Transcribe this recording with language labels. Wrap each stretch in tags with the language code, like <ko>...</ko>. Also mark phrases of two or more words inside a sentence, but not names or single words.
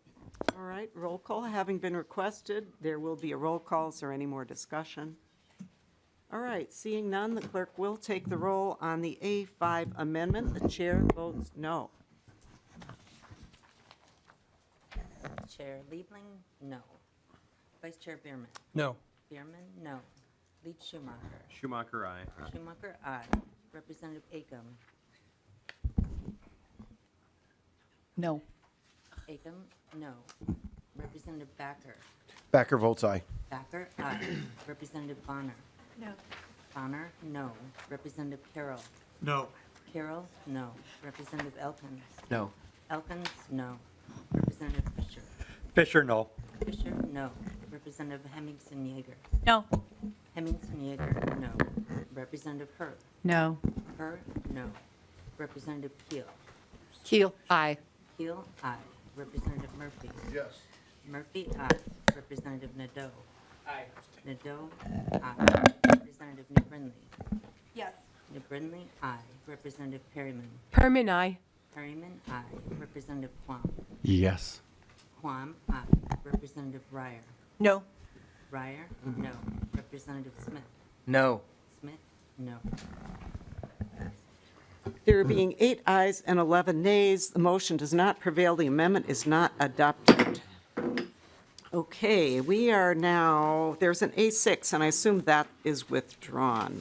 <en>All right, roll call having been requested, there will be a roll call. Is there any more discussion? All right, seeing none, the clerk will take the roll on the A5 amendment. The chair votes no. Chair Liebling, no. Vice Chair Bierman. No. Bierman, no. Lead Schumacher. Schumacher, aye. Schumacher, aye. Representative Acom. No. Acom, no. Representative Backer. Backer votes aye. Backer, aye. Representative Bonner. No. Bonner, no. Representative Carroll. No. Carroll, no. Representative Elkins. No. Elkins, no. Representative Fisher. Fisher, no. Fisher, no. Representative Hemmingson Yeager. No. Hemmingson Yeager, no. Representative Herr. No. Herr, no. Representative Keel. Keel. Aye. Keel, aye. Representative Murphy. Yes. Murphy, aye. Representative Nadeau. Aye. Nadeau, aye. Representative New Brindley. Yes. New Brindley, aye. Representative Perryman. Perman, aye. Perryman, aye. Representative Quam. Yes. Quam, aye. Representative Ryer. No. Ryer, no. Representative Smith. No. Smith, no. There being 8 ayes and 11 nays, the motion does not prevail. The amendment is not adopted. Okay, we are now, there's an A6, and I assume that is withdrawn.</en>